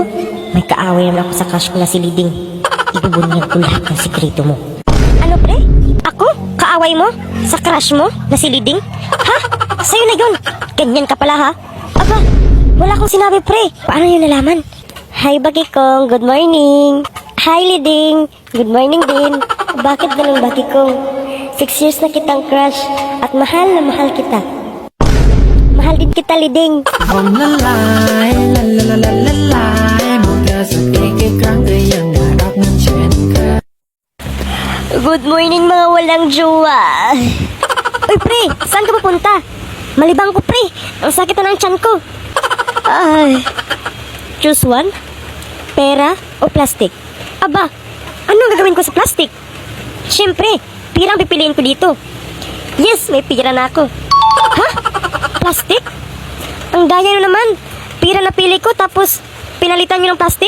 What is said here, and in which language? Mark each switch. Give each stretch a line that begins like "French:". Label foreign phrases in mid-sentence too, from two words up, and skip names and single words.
Filipino: May kaaway naman ako sa crush ko na si Liding. Ibubunyag ko lahat ng sikreto mo. Ano, pre? Ako? Kaaway mo? Sa crush mo na si Liding? Ha? Sa'yo na yun. Ganyan ka pala ha? Aba, wala akong sinabi pre. Paano yun nalaman? Hi Bagikong,
English: good morning.
Filipino: Hi Liding,
English: good morning
Filipino: din. Bakit ganun Bagikong? 6 years na kitang crush at mahal na mahal kita. Mahal din kita Liding.
Thai: ผมละลายละละละละละลายหมดแต่สักอีกครั้งก็ยังน่ารักเหมือนเช่นเคย
English: Good morning
Filipino: mga walang jowa. Uy pre, saan ka pupunta? Malibang ko pre, ang sakit na ng tiyan ko. Ay,
English: choose one,
Filipino: pera o plastic? Aba, anong gagawin ko sa plastic? Siyempre, pirang pipiliin ko dito. Yes, may pira na ako. Ha? Plastic? Ang daya nyo naman. Pira na pili ko tapos pinalitan nyo ng plastic?